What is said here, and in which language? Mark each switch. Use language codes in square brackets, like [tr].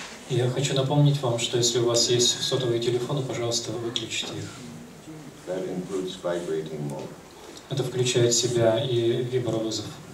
[ru] Я хочу напомнить вам, что если у вас есть сотовые телефоны, пожалуйста, выключите их. [en] That includes vibrating mode. [ru] Это включает в себя и вибровызов.